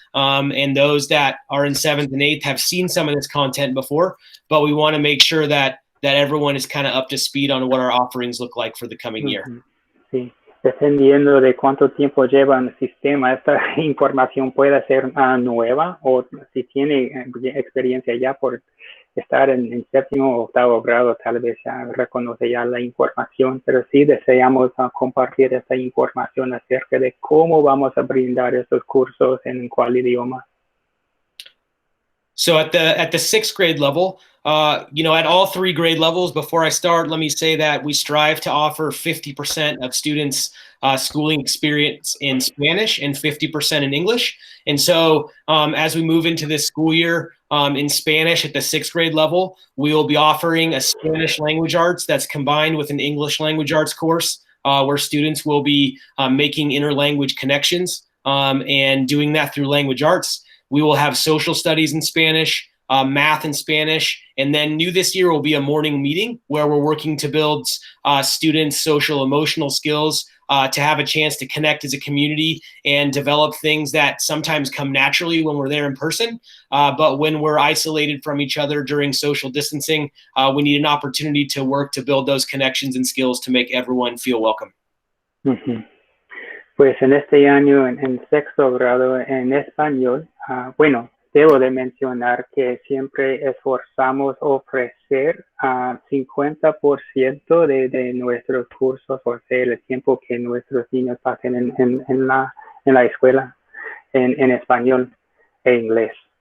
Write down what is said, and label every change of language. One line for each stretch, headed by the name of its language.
English: And those that are in seventh and eighth have seen some of this content before, but we want to make sure that everyone is kind of up to speed on what our offerings look like for the coming year.
Spanish: Sí. Dependiendo de cuánto tiempo lleva en el sistema, esta información puede ser nueva, o si tiene experiencia ya por estar en séptimo o octavo grado, tal vez ya reconoce ya la información, pero sí deseamos compartir esta información acerca de cómo vamos a brindar estos cursos en cuál idioma.
English: So at the sixth grade level, you know, at all three grade levels, before I start, let me say that we strive to offer 50% of students schooling experience in Spanish and 50% in English. And so as we move into this school year in Spanish at the sixth grade level, we will be offering a Spanish language arts that's combined with an English language arts course where students will be making interlanguage connections and doing that through language arts. We will have social studies in Spanish, math in Spanish, and then new this year will be a morning meeting where we're working to build students' social emotional skills to have a chance to connect as a community and develop things that sometimes come naturally when we're there in person. But when we're isolated from each other during social distancing, we need an opportunity to work to build those connections and skills to make everyone feel welcome. Uh-huh.
Spanish: Pues en este año, en sexto grado, en español, bueno, debo de mencionar que siempre esforzamos ofrecer 50% de nuestros cursos, o sea, el tiempo que nuestros niños pasen en la escuela, en español e inglés.